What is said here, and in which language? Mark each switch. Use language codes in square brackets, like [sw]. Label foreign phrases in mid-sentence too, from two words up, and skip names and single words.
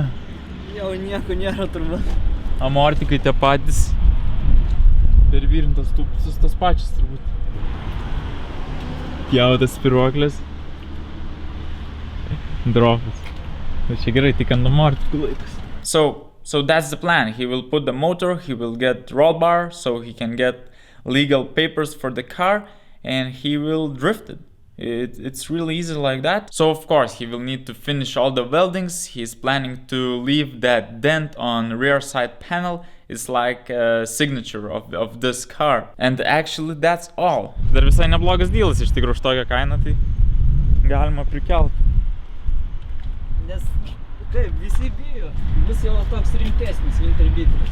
[lt] Jau nieko nėra turbūt. Amortikai tie patys. Pervirintas tūpsus tas pačias turbūt. Pjautas spiruoklės. Drofas. Bet čia gerai, tik ant amortikų laikas. [en] So that's the plan. He will put the motor, he will get roll bar, so he can get legal papers for the car, and he will drift it. It's really easy like that. So of course he will need to finish all the weldings. He's planning to leave that dent on rear side panel. It's like a signature of this car. And actually that's all. [lt] Dar visai neblogas dealas iš tikrųjų už tokią kainą, tai galima prikelt. Nes kaip, visi bijo. Bus jau toks rimtesnis Winterbeateris.